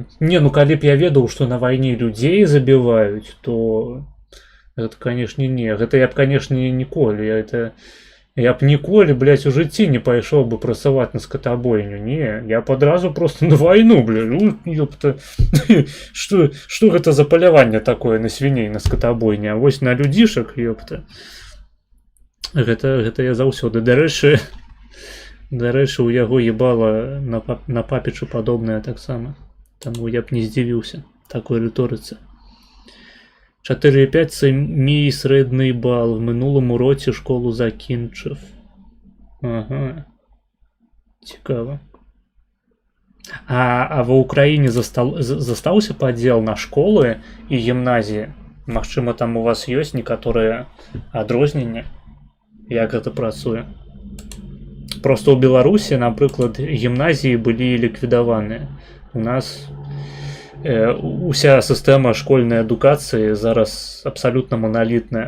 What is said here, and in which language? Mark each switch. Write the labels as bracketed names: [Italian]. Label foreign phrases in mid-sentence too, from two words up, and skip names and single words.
[Belarusian] Не, ну калі б я ведаў, што на вайне людзей забіваюць, то гэта, канешне, не. Гэта я б, канешне, ніколі. Я б ніколі, блядь, у жыцці не пайшоў бы працаваць на скатабойню. Не, я б адразу просто на вайну, блядь. Ёпта. Што гэта за паляванне такое на свіней, на скатабойне? А вось на людзішак, ёпта. Гэта я заўсёды. Дарэчы, у яго ебала на папічу падобнае таксама. Таму я б не здзівіўся такой рыторыцы. [Ukrainian] 4,5 це мій середній бал. В минулому році школу закінчив. Ага. Цікаво. А в Україні застався [Belarusian] падзел на школы і гімназіі? Магчыма, там у вас ёсць некаторыя адрозненні? Як гэта працуе? Просто ў Беларусі, напрыклад, гімназіі былі ліквідаваныя. У нас уся сістэма школьнай адукацыі зараз абсалютна маналітная.